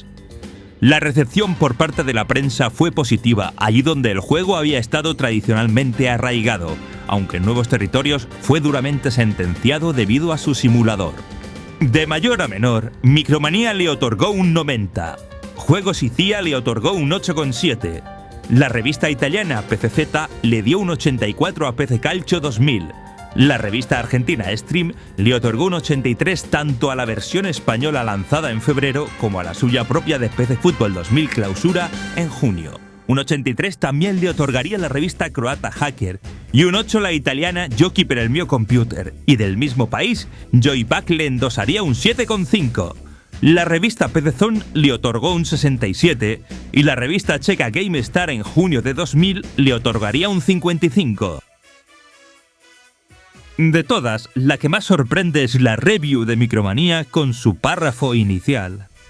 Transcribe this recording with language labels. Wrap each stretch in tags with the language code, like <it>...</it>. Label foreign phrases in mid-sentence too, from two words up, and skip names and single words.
<es>La recepción por parte de la prensa fue positiva, allí donde el juego había estado tradicionalmente arraigado, aunque en nuevos territorios fue duramente sentenciado debido a su simulador. De mayor a menor, Micromanía le otorgó un 90, Juegos y CIA le otorgó un 8,7, la revista italiana PCZ le dio un 84 a PC Calcio 2000, la revista argentina Stream le otorgó un 83 tanto a la versión española lanzada en febrero como a la suya propia de PC Fútbol 2000 Clausura en junio. Un 83 también le otorgaría la revista croata Hacker y un 8 la italiana Giochi per il mio computer, y del mismo país, Joypack le endosaría un 7,5. La revista PC Zone le otorgó un 67 y la revista checa GameStar en junio de 2000 le otorgaría un 55. De todas, la que más sorprende es la review de Micromanía con su párrafo inicial.</es>